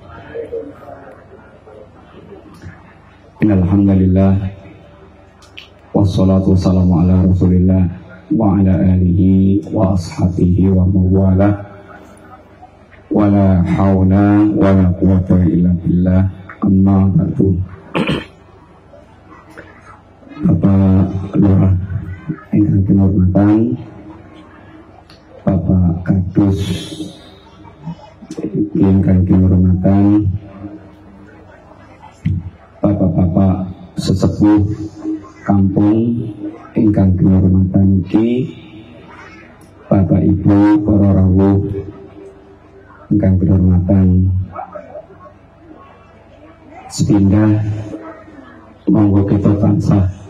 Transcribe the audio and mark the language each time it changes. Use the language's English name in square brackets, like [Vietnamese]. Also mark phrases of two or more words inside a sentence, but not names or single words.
[Arabic] إن الحمد لله، والصلاة والسلام على رسول الله وعلى آله وأصحابه ووالاه، ولا حول ولا قوة إلا بالله، أما بعد. [Javanese] Bapak Lurah ingkang kinurmatan, Bapak Kadus ingkang kinurmatan, Bapak-bapak sesepuh kampung ingkang kinurmatan iki, Bapak Ibu para rawuh ingkang kinurmatan, sepindah monggo kita tansah